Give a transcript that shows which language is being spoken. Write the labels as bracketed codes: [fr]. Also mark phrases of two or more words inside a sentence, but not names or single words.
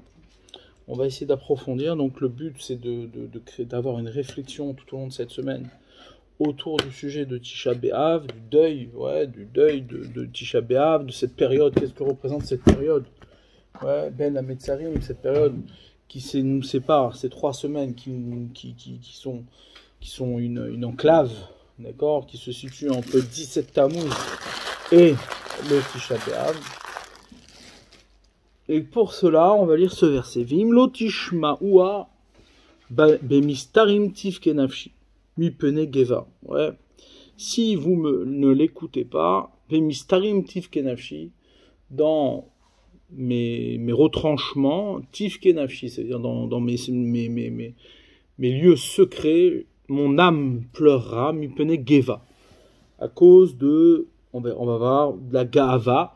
[fr] On va essayer d'approfondir, donc le but c'est d'avoir une réflexion tout au long de cette semaine autour du sujet de Tisha B'Av, du deuil de Tisha B'Av, de cette période, qu'est-ce que représente cette période, Ben Hametzarim, cette période qui nous sépare, ces 3 semaines qui sont une enclave, d'accord, qui se situe entre 17 Tammuz et le Tisha B'Av. Et pour cela, on va lire ce verset. [he] ואם לא תשמעוה במסתרים תבכה נפשי מפני גוה. [fr] Ouais. Si vous ne l'écoutez pas, [he] במסתרים תבכה נפשי, [fr] dans mes retranchements, [he] תבכה נפשי, [fr] c'est-à-dire dans mes lieux secrets, mon âme pleurera, [he] מפני גוה, [fr] à cause de, on va voir, de la gava.